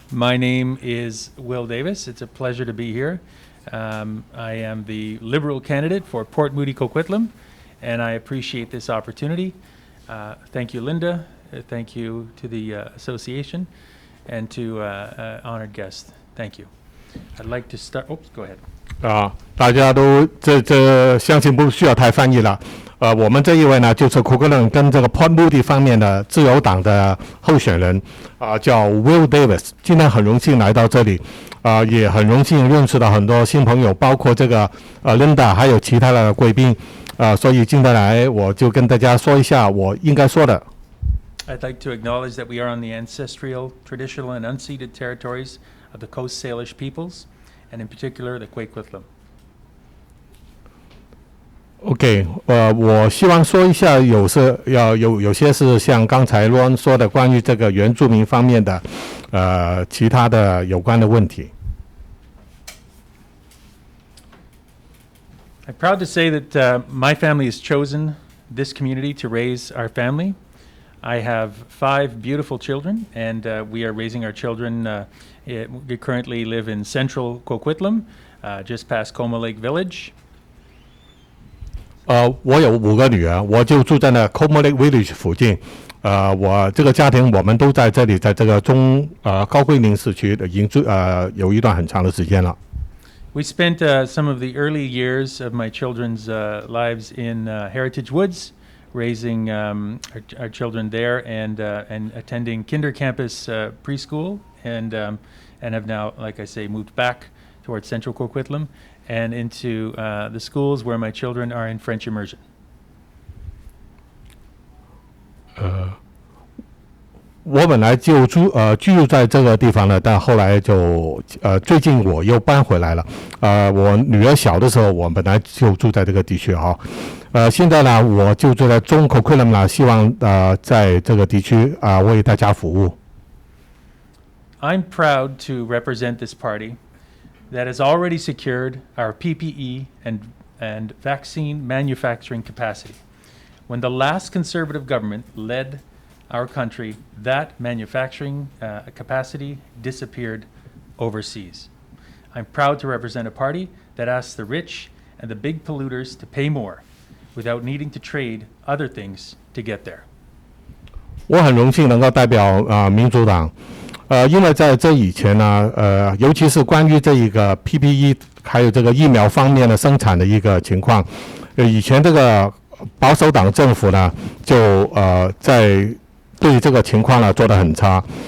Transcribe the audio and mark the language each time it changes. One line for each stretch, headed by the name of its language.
English: My name is Will Davis. It's a pleasure to be here. I am the Liberal candidate for Port Moody Coquitlam, and I appreciate this opportunity. Thank you, Linda. Thank you to the association and to honored guests. Thank you. I'd like to start. Oops, go ahead.
Chinese: 大家都这相信不需要太翻译了。我们这一位呢，就是库克伦跟这个 Port Moody 方面的自由党的候选人，叫 Will Davis。今天很荣幸来到这里，也很荣幸认识到很多新朋友，包括这个Linda， 还有其他的贵宾。所以今天来，我就跟大家说一下我应该说的。
English: I'd like to acknowledge that we are on the ancestral, traditional, and unceded territories of the Coast Salish peoples, and in particular the Coquitlam.
Chinese: OK， 我希望说一下，有些是像刚才 Ron 说的关于这个原住民方面的，其他的有关的问题。
English: I'm proud to say that my family has chosen this community to raise our family. I have 5 beautiful children, and we are raising our children. We currently live in central Coquitlam, just past Coma Lake Village.
Chinese: 我有5个女儿，我就住在那 Como Lake Village 附近。我这个家庭我们都在这里，在这个高桂林市区已经有一段很长的时间了。
English: We spent some of the early years of my children's lives in Heritage Woods, raising our children there and attending Kinder Campus preschool, and have now, like I say, moved back towards Central Coquitlam and into the schools where my children are in French immersion.
Chinese: 我本来就居住在这个地方了，但后来就最近我又搬回来了。我女儿小的时候，我本来就住在这个地区哈。现在呢，我就住在中Coquitlam啦，希望在这个地区为大家服务。
English: I'm proud to represent this party that has already secured our PPE and vaccine manufacturing capacity. When the last conservative government led our country, that manufacturing capacity disappeared overseas. I'm proud to represent a party that asks the rich and the big polluters to pay more without needing to trade other things to get there.
Chinese: 我很荣幸能够代表民主党，因为在这以前呢，尤其是关于这一个 PPE 还有这个疫苗方面的生产的一个情况，以前这个保守党政府呢，就在对这个情况呢做得很差。